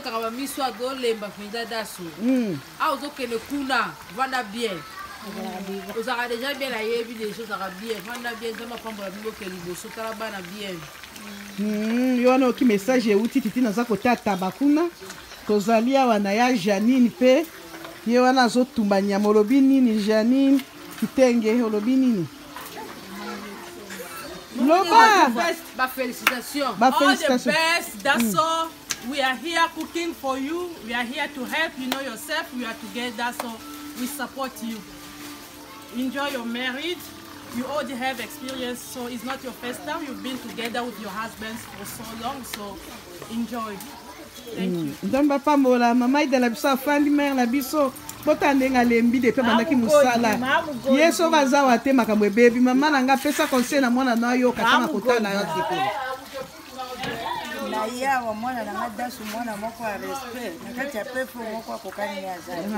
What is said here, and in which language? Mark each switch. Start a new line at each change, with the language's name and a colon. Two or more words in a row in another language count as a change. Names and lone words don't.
Lingala: ozokende kuna vanda bien ozaka
French: déjà bien
Lingala: ayebi
French: des choses
Lingala: aka bien vanda bien nzamba pambola biloke liboso tala bana bien yo wana oki message euti titi naza kotata bakuna tozali awa na ya Janine pe ye wana azotumba nyama olobi nini Janine kitenge olobi nini loba
French: félicitations
English: all the best Daso. We are here cooking for you. We are here to help you know yourself. We are together, so we support you. Enjoy your marriage. You already have experience, so it's not your first time. You've been together with your husbands for so long, so enjoy. Thank you.
Lingala: Ndamba pambola mama ida la biso afandi mère la biso botandenga lembi depuis bandaki musala. Yeso bazawa te makambo baby mama nanga pesa conseil na mwana na yo katanga kotala yo tipo. Na yawa mwana na Daso mwana moko ya respect nakati ya pepo moko akokani ya zali.